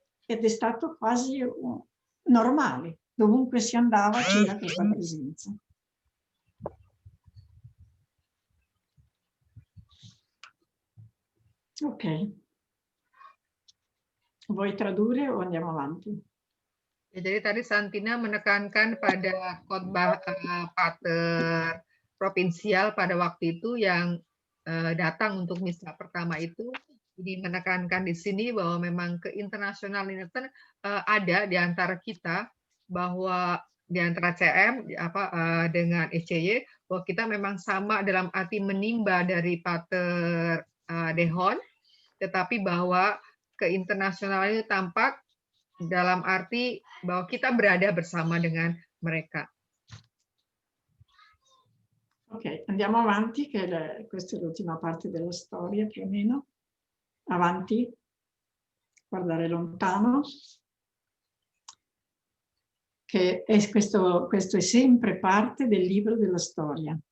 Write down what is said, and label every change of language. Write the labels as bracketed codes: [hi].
[it] Ed è stato quasi normale, dovunque si andava c'era questa presenza. Ok. Vuoi tradurre o andiamo avanti? [id] Ya, jadi tadi Santina menekankan pada khotbah pater provinsial pada waktu itu yang datang untuk misa pertama itu. Jadi menekankan di sini bahwa memang keinternasionalan ada di antara kita, bahwa di antara CM dengan ECY, bahwa kita memang sama dalam arti menimba dari Pater Dehon, tetapi bahwa keinternasionalan itu tampak dalam arti bahwa kita berada bersama dengan mereka. [it] Ok, andiamo avanti, che questa è l'ultima parte della storia più o meno. Avanti, guardare lontano. Che questo è sempre parte del libro della storia.